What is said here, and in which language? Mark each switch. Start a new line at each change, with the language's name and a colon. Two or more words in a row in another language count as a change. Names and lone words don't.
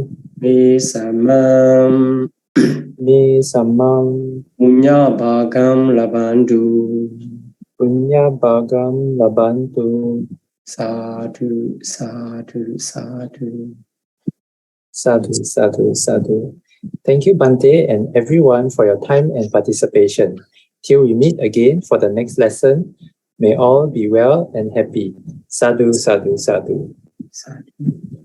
Pali: Me samam. Me samam. Punya bhagam labandu. Punya bhagam labantu. Sadhu, sadhu, sadhu. Sadhu, sadhu, sadhu.
English: Thank you, Bhante, and everyone for your time and participation. Till we meet again for the next lesson, may all be well and happy.
Pali: Sadhu, sadhu, sadhu. Sadhu.